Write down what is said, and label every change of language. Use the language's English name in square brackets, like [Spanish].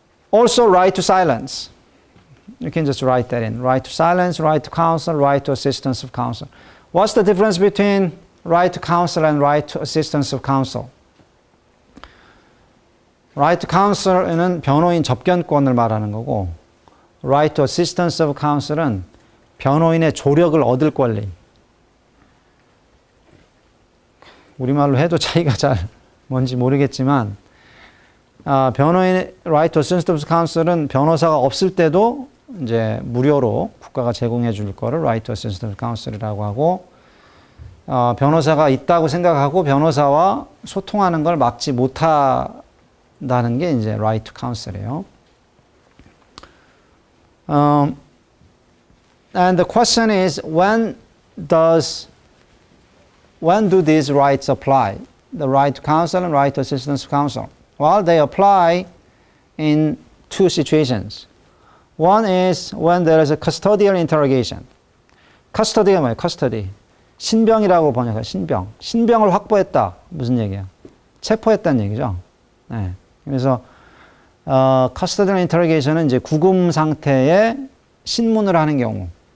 [English] Also, right to silence. You can just write that in. Right to silence, right to counsel, right to assistance of counsel. What's the difference between right to counsel and right to assistance of counsel? Right to counsel [Korean] 은 변호인 접견권을 말하는 거고, [English] right to assistance of counsel [Korean] 은 변호인의 조력을 얻을 권리. 우리말로 해도 차이가 잘 뭔지 모르겠지만, 변호인의 [English] right to assistance of counsel [Korean] 은 변호사가 없을 때도 이제 무료로 국가가 제공해 줄 거를 right to assistance of counsel이라고 하고, 변호사가 있다고 생각하고 변호사와 소통하는 걸 막지 못한다는 게 이제 right to counsel이에요. [English] And the question is, when do these rights apply? The right to counsel and right to assistance of counsel. Well, they apply in two situations. One is when there is a custodial interrogation. [Korean] custody가 뭐예요? custody. 신병이라고 번역해요. 신병. 신병을 확보했다. 무슨 얘기야? 체포했다는 얘기죠. 네. 그래서 custodial interrogation은 이제 구금 상태에 신문을 하는 경우.